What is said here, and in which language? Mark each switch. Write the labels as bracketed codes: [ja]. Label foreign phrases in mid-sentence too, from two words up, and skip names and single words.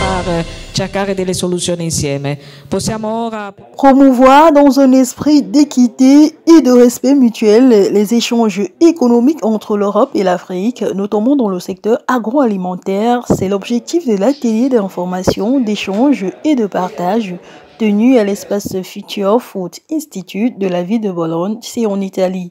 [it] cercare delle soluzioni insieme. Possiamo ora [fr] promouvoir dans un esprit d'équité et de respect mutuel les échanges économiques entre l'Europe et l'Afrique, notamment dans le secteur agroalimentaire. C'est l'objectif de l'atelier d'information, d'échange et de partage tenu à l'espace Future Food Institute de la ville de Bologne, c'est en Italie.